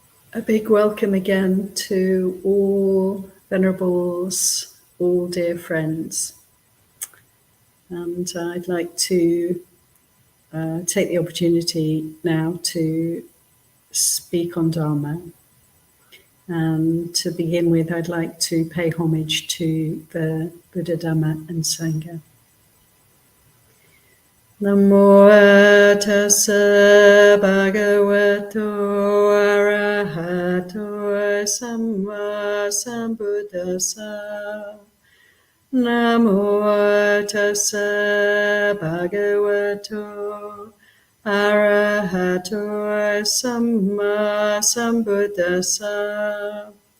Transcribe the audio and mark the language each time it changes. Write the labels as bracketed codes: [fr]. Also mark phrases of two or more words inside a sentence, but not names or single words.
[en] A big welcome again to all venerables, all dear friends. And I'd like to take the opportunity now to speak on Dhamma. And to begin with, I'd like to pay homage to the Buddha, Dhamma and Sangha. [pi] Namo tassa bhagavato arahato samma sambuddhassa. Namo tassa bhagavato arahato samma sambuddhassa.